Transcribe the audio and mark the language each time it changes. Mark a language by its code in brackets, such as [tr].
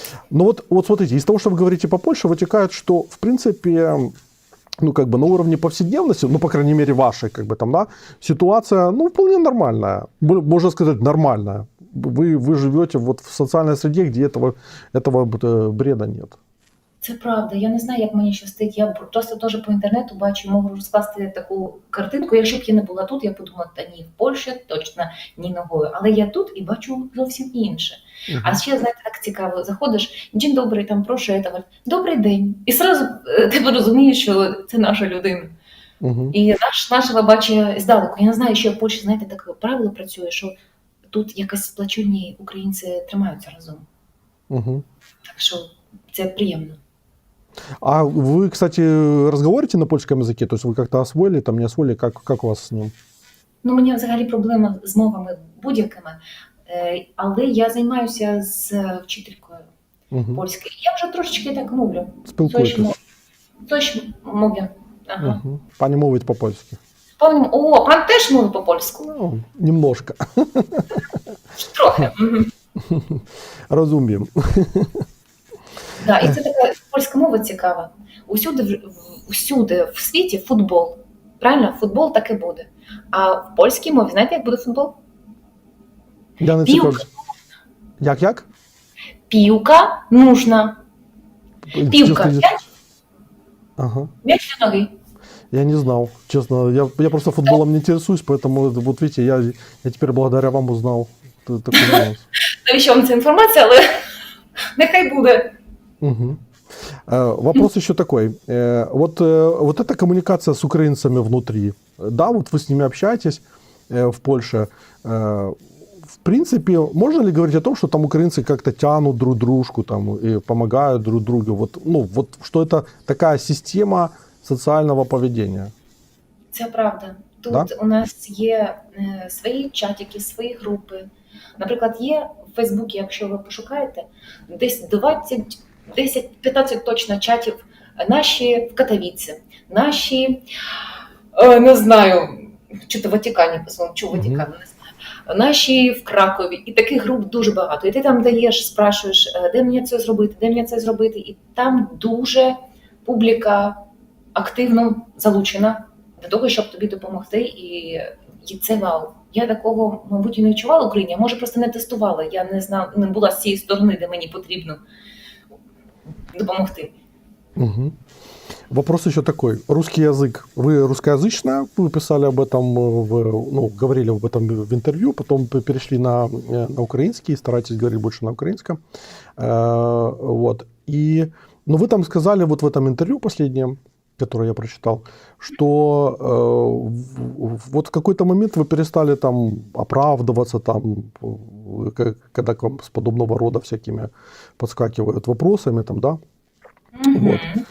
[ru] Ну вот смотрите, из того, что вы говорите по Польше, вытекает, что, в принципе, ну, как бы на уровне повседневности, ну, по крайней мере, вашей, как бы там, да, ситуация, ну, вполне нормальная, можно сказать, нормальная. Вы живете вот в социальной среде, где этого бреда нет. [uk] Це правда. Я не знаю, як мені щастить. Я просто теж по інтернету бачу, можу розкласти таку картинку. Якщо б я не була тут, я подумала, та ні, в Польщі точно ні ногою. Але я тут і бачу зовсім інше. А ще, знаєте, так цікаво, заходиш, день добрий, там, прошу, это, добрий день. І одразу ти розумієш, що це наша людина. І нашого бачить здалеку. Я не знаю, що в Польщі, знаєте, таке правило працює, що тут якось сплачені українці тримаються разом. Так що це приємно. [ru] А вы, кстати, разговариваете на польском языке? То есть вы как-то освоили, там не освоили? Как у вас с ним? [uk] Ну, у мене взагалі проблема з мовами будь-якими, але я займаюся з вчителькою польською. Я вже трошечки так мовлю. Спілкуєтесь? Мовлю. Ага. Пані мовить по-польськи. О, пан теж мовить по-польську? [ru] Ну, немножко. [uk] Трохи. Розуміємо. Да, і це така польська мова цікава. Усюди в світі футбол. Правильно? Футбол так і буде. А в польській мові, знаєте, як буде футбол? Я не цікавлюсь. Як? Півка нужна. Півка. М'яч? Ага. М'яч для ноги. [ru] Я не знал, честно. Я просто футболом не интересуюсь, поэтому, вот видите, я теперь благодаря вам узнал такой нюанс. [uk] Навіщо вам ця інформація, але нехай буде. [ru] Вопрос еще такой. Вот эта коммуникация с украинцами внутри, да, вот вы с ними общаетесь в Польше, в принципе, можно ли говорить о том, что там украинцы как-то тянут друг дружку там, и помогают друг другу? Вот что это такая система социального поведения? [uk] Це правда. Тут у нас є свої чатики, свої групи. Наприклад, є в Фейсбуці, якщо ви пошукаєте, десь 10-15 точно чатів наші в Катовіці, наші, не знаю, чи в Ватикані, не знаю, наші в Кракові. І таких груп дуже багато. І ти там даєш, спрашуєш, де мені це зробити, і там дуже публіка активно залучена до того, щоб тобі допомогти, і це вау. Я такого, мабуть, і не відчувала в Україні, а може просто не тестувала. Я не знала, не була з цієї сторони, де мені потрібно допомогти. [ru] Вопрос еще такой. Русский язык. Вы русскоязычная, вы писали об этом, говорили об этом в интервью, потом перешли на украинский, старайтесь говорить больше на украинском. Вот. И Но вы там сказали вот в этом интервью последнем, которое я прочитал, что вот в какой-то момент вы перестали там оправдываться, там, когда к вам с подобного рода всякими подскакивают вопросами, там, да? Вот.